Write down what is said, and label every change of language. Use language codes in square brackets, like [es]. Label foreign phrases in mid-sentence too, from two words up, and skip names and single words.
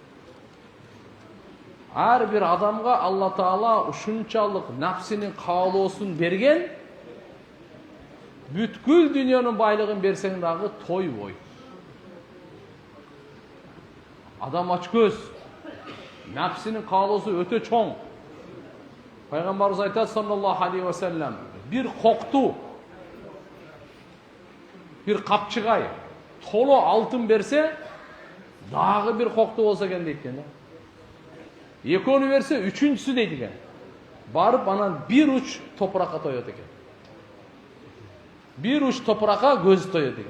[ky] Ар бир адамга Алла Таала ушунчалык нәпсинин каалоосун берген, бүткүл дүнөнүн байлыгын берсең дагы тойбойт. Адам ачкөз, нәпсинин каалоосу өтө чоң. Пайгамбарыбыз айтат [ar] صلى الله عليه وسلم, [ky] bir кокту, bir капчыгай толо алтын берсе, дагы bir кокту болсо экен дейт экен да. Экөөнү берсе, үчүнчүсү дейт экен. Барып анан bir уч топуракка тоет экен. Bir уч топуракка көз тоет экен.